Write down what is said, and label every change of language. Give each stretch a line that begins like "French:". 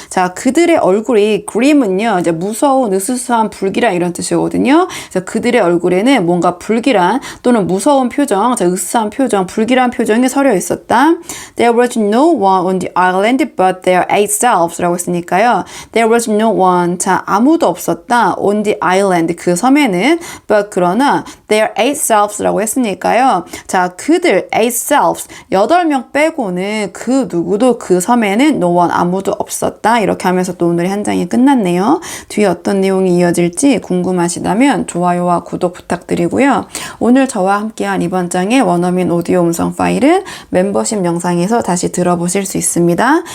Korean: 자 그들의 얼굴이 grim은요 이제 무서운 으스스한 불길한 이런 뜻이거든요. 그래서 그들의 얼굴에는 뭔가 불길한 또는 무서운 표정, 자 으스스한 표정, 불길한 표정이 서려 있었다.
English: There was no one on the island but their eight selves
Korean: 라고 했으니까요.
English: There was no one.
Korean: 자 아무도 없었다.
English: On the island
Korean: 그 섬에는
English: but
Korean: 그러나
English: their eight selves
Korean: 라고 했으니까요. 자 그들
English: eight selves
Korean: 8명 빼고는 그 누구도 그 섬에는
English: no one
Korean: 아무도 없었다. 이렇게 하면서 또 오늘의 한 장이 끝났네요. 뒤에 어떤 내용이 이어질지 궁금하시다면 좋아요와 구독 부탁드리고요. 오늘 저와 함께한 이번 장의 원어민 오디오 음성 파일은 멤버십 영상에서 다시 들어보실 수 있습니다.